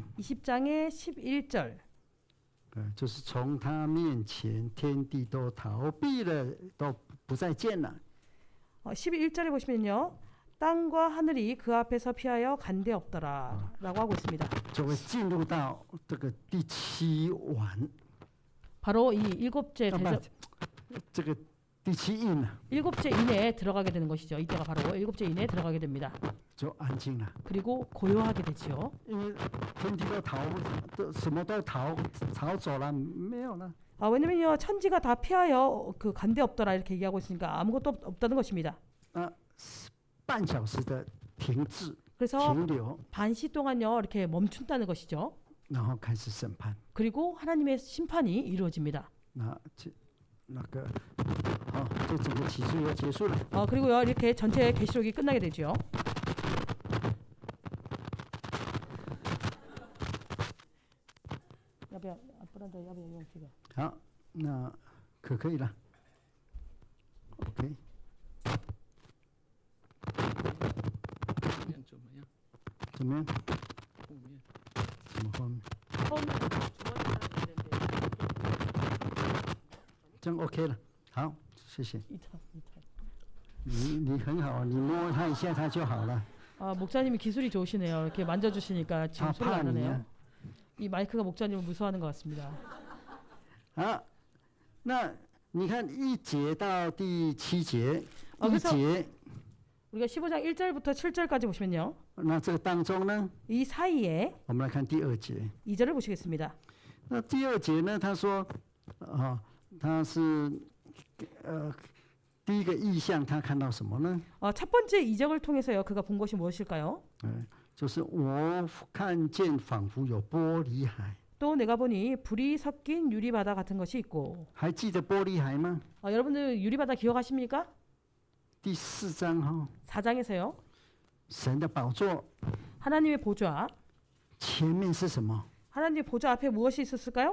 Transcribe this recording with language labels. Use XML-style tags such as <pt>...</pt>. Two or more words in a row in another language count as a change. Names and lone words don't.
<ko>20장의 11절.</ko> <zh>就是从他面前天地都逃避了，都不再见了。</zh> <ko>11절에 보시면요. 땅과 하늘이 그 앞에서 피하여 간데 없더라 라고 하고 있습니다.</ko> <zh>就会进入到这个第7晚，</zh> <ko>바로 이 일곱째</ko> <zh>不</zh> <ko>대접,</ko> <zh>这个第7印了，</zh> <ko>일곱째 인에 들어가게 되는 것이죠. 이때가 바로 일곱째 인에 들어가게 됩니다.</ko> <zh>就安静了，</zh> <ko>그리고 고요하게 되죠.</ko> <zh>因为天地都什么都逃走了，没有了。</zh> <ko>왜냐면요. 천지가 다 피하여 그 간데 없더라 이렇게 얘기하고 있으니까 아무것도 없다는 것입니다.</ko> <zh>半小时的停滞</zh> <ko>그래서</ko> <zh>停留，</zh> <ko>반시 동안요. 이렇게 멈춘다는 것이죠.</ko> <zh>然后开始审判。</zh> <ko>그리고 하나님의 심판이 이루어집니다.</ko> <zh>这整个启示又结束了。</zh> <ko>그리고요. 이렇게 전체 계시록이 끝나게 되죠. 어,</ko> <zh>好，那可以了。OK， 怎么样？怎么后面？这样 OK 了。好，谢谢。你很好，你摸他一下他就好了。</zh> <ko>목사님이 기술이 좋으시네요. 이렇게 만져주시니까 지금 소리가 안 나네요. 이 마이크가 목사님을 무서워하는 것 같습니다.</ko> <zh>好，那你看1节到第7节，</zh> <ko>그래서</ko> <zh>1节，</zh> <ko>우리가 15장 1절부터 7절까지 보시면요.</ko> <zh>那这个当中呢，</zh> <ko>이 사이에</ko> <zh>我们来看第2节。</zh> <ko>2절을 보시겠습니다.</ko> <zh>那第2节呢，他说，他是第一个意象，他看到什么呢？</zh> <ko>첫 번째 이적을 통해서요. 그가 본 것이 무엇일까요?</ko> <zh>就是我看见仿佛有玻璃海。</zh> <ko>또 내가 보니 불이 섞인 유리바다 같은 것이 있고.</ko> <zh>还记得玻璃海吗？</zh> <ko>여러분들 유리바다 기억하십니까?</ko> <zh>第4章哈，</zh> <ko>4장에서요.</ko> <zh>神的宝座</zh> <ko>하나님의 보좌.</ko> <zh>前面是什么？</zh> <ko>하나님의 보좌 앞에 무엇이 있었을까요?</ko>